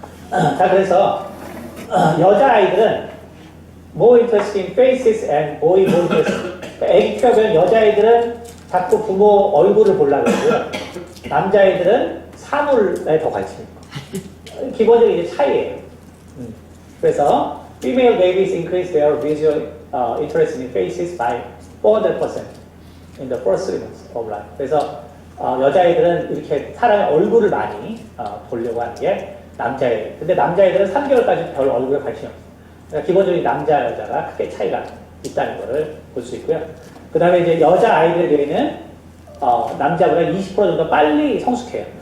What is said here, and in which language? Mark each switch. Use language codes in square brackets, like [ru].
[ko] 자, 그래서 여자아이들은 [en] more interested in faces and boy more interested. [ko] 애기 키워보면 여자아이들은 자꾸 부모 얼굴을 보려고 하고요. 남자아이들은 사물에 더 관심이 있고. 기본적인 이제 차이예요. 그래서 [en] female babies increase their visual interest in faces by 400% in the first 3 months of life. [ko] 그래서 여자아이들은 이렇게 사람의 얼굴을 많이 보려고 하는 게 남자애들. 근데 남자애들은 3개월까지 별 얼굴에 관심이 없어요. 그러니까 기본적인 남자, 여자가 크게 차이가 있다는 것을 볼 수 있고요. 그 다음에 이제 여자아이들의 뇌는 남자보다 20% 정도 빨리 성숙해요.